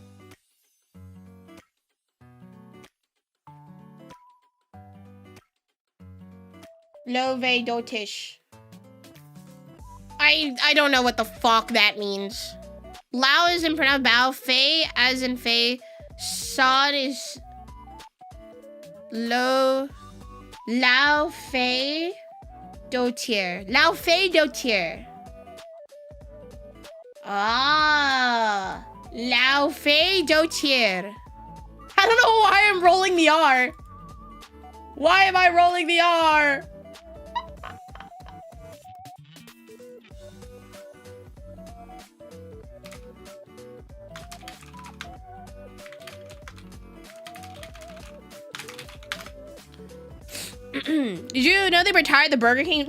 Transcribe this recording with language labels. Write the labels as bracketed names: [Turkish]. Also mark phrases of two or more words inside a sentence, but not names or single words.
[English] Lovedotish. I don't know what the fuck that means. Lao is in pronounced Bao. Fei as in Fei. Sod is Lo. Lao Fei Dotier. Lao Fei Dotier. Ah. Lao Fei Dotier. I don't know why I'm rolling the R. Why am I rolling the R? Did you know they retired the Burger King?